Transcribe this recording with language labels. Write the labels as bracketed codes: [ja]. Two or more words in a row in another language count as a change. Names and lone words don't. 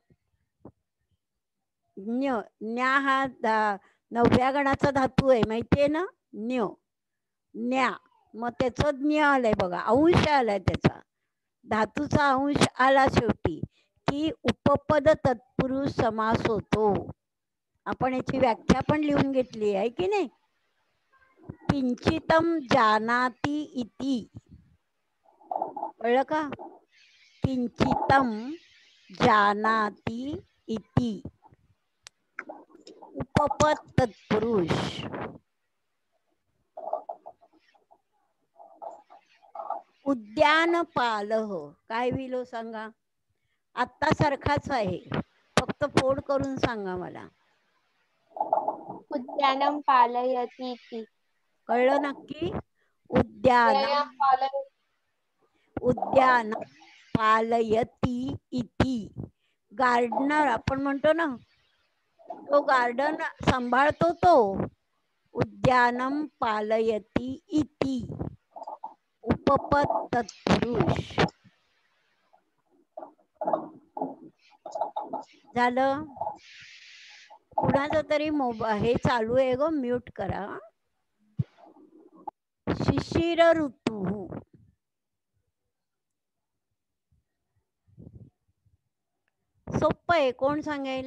[mr] ज्ञ, न्या हा 9व्या गणाचा धातू आहे, माहितीये ना? ज्ञ, न्या. मग त्याचं ज्ञ आलंय बघा, अंश आलाय त्याचा, धातूचा अंश आला शेवटी की उपपद तत्पुरुष समास होतो. आपण याची व्याख्या पण लिहून घेतली आहे की नाही? [sa] किंचितम जानाति इति. [mr] कळलं का? [sa] किंचितम जानाति इति, उपपद तत्पुरुष. [mr] उद्यानपालः काय होईल हो सांगा? आत्ता सारखाच आहे, फक्त फोड करून सांगा मला. [sa] उद्यानं पालयति इति. [mr] कळलं नक्की? [sa] उद्यान पालयति इति. [mr] गार्डनर आपण म्हणतो ना, तो गार्डन सांभाळतो तो. [sa] उद्यानम पालयति इति, उपपद तत्पुरुष. [mr] झालं? कुणाचा तरी हे चालू आहे ग, म्यूट करा. शिशिर ऋतू. सोपं आहे, कोण सांगेल?